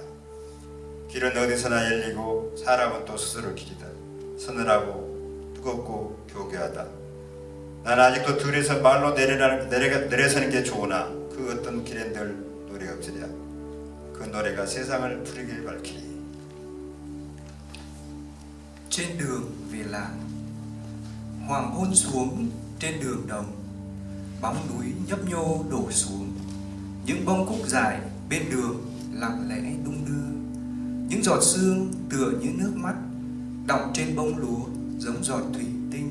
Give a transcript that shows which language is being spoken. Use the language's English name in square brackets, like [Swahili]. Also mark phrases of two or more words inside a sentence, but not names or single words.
[Korean] 길은 어디서나 열리고 사람은 또 스스로 길이다. 서늘하고 뜨겁고 교교하다. 난 아직도 들에서 말로 내려서는 게 좋으나 그 어떤 길엔들 노래가 없으랴. 그 노래가 세상을 푸르게 밝히리. [Vietnamese] Trên đường về làng, hoàng hôn xuống trên đường đồng, bóng núi nhấp nhô đổ xuống, những bông cúc dài bên đường lặng lẽ đung đưa, những giọt sương tựa như nước mắt đọng trên bông lúa giống giọt thủy tinh.